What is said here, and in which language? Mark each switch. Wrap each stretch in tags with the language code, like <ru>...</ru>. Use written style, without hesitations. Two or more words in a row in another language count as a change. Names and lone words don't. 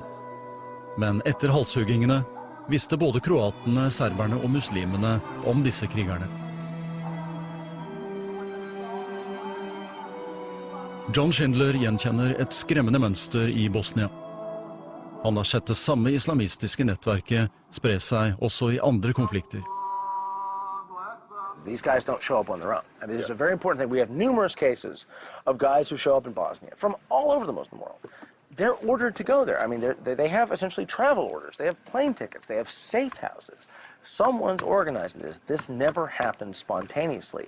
<no>Men etter halshuggingene visste både kroatene, serberne og muslimene om disse krigerne. John Schindler gjenkjenner et skremmende mønster i Bosnia. Han har sett det samme islamistiske nettverket spre seg også i andre konflikter.</no> <en>These guys don't show up on their own. I mean, this is a very important thing. We have numerous cases of guys who show up in Bosnia from all over the Muslim world. They're ordered to go there. I mean, they have essentially travel orders. They have plane tickets. They have safe houses. Someone's organizing this. This never happens spontaneously.</en>